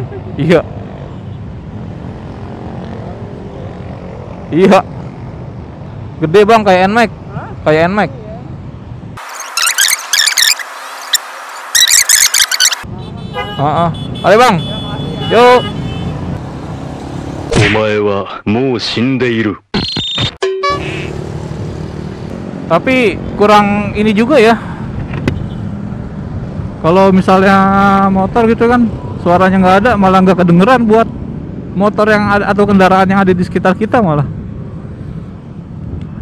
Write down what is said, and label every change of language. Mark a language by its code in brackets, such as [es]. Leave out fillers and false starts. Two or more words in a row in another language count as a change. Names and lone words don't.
[id] Iya. Iya. Gede bang, kayak NMAX. Kayak NMAX. Ayo bang. Yuk. [ja] お前はもう死んでいる。 [id] Tapi kurang ini juga ya. Kalau misalnya motor gitu kan suaranya nggak ada, malah nggak kedengeran buat motor yang ada atau kendaraan yang ada di sekitar kita malah.